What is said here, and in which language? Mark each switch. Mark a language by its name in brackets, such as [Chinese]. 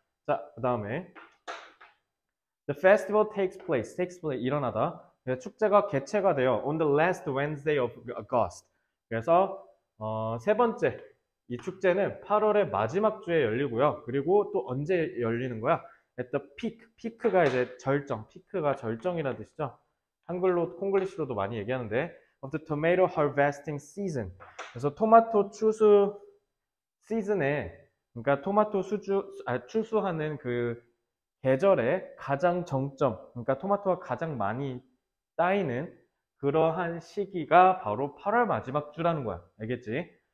[Korean] 자, 그 다음에 [English] The festival takes place [Korean] 일어나다. 그래서 축제가 개최가 돼요. [English] On the last Wednesday of August. [Korean] 그래서 세 번째 이 축제는 8월의 마지막 주에 열리고요. 그리고 또 언제 열리는 거야? [English] At the peak. [Korean] 피크가 이제 절정. 피크가 절정이라는 뜻이죠. 한글로 콩글리시로도 많이 얘기하는데 [English] of the tomato harvesting season. [Korean] 그래서 토마토 추수 시즌에 그러니까 토마토 추수하는 그 계절의 가장 정점, 그러니까 토마토가 가장 많이 따이는 그러한 시기가 바로 8월 마지막 주라는 거야. 알겠지?